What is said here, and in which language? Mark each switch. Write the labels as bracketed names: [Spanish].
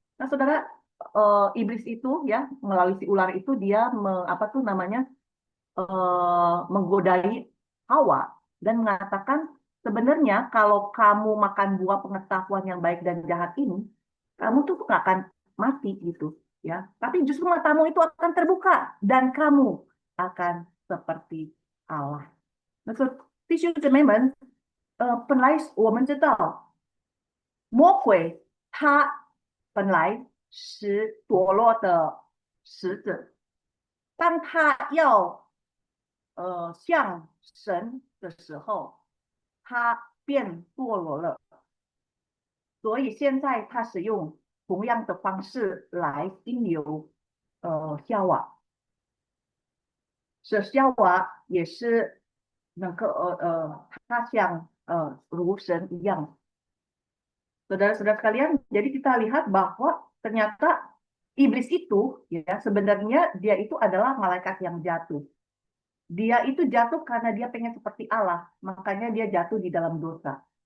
[Indonesian] Nah, saudara, iblis itu ya melalui si ular itu dia apa tuh namanya menggodai Hawa dan mengatakan sebenarnya kalau kamu makan buah pengetahuan yang baik dan jahat ini, kamu tuh nggak akan mati gitu ya. Tapi justru matamu itu akan terbuka dan kamu akan seperti Allah. [Chinese] 那说弟兄姊妹们，本来我们知道魔鬼他本来是堕落的使者，当他要像神的时候，他变堕落了，所以现在他使用同样的方式来引诱夏娃，使夏娃也是能够他像如神一样。 [Indonesian] Saudara-saudara sekalian, jadi kita lihat bahwa ternyata iblis itu ya sebenarnya dia itu adalah malaikat yang jatuh. Dia itu jatuh karena dia pengen seperti Allah, makanya dia jatuh di dalam dosa.